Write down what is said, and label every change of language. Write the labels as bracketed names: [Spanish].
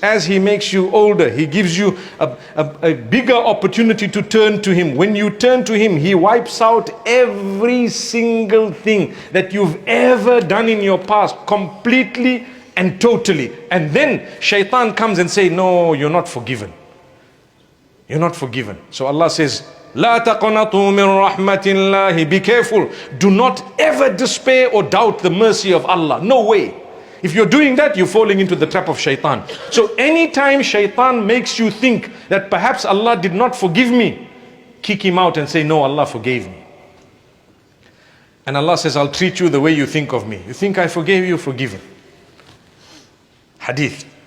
[English] As He makes you older, He gives you a bigger opportunity to turn to Him. When you turn to Him, He wipes out every single thing that you've ever done in your past, completely and totally. And then shaitan comes and says, no, you're not forgiven. You're not forgiven. So Allah says, [Arabic] لا تقنطوا من رحمة الله. [English] Be careful. Do not ever despair or doubt the mercy of Allah. No way. If you're doing that, you're falling into the trap of shaitan. So anytime shaitan makes you think that perhaps Allah did not forgive me, kick him out and say, no, Allah forgave me. And Allah says, I'll treat you the way you think of me. You think I forgave you, forgiven. Hadith.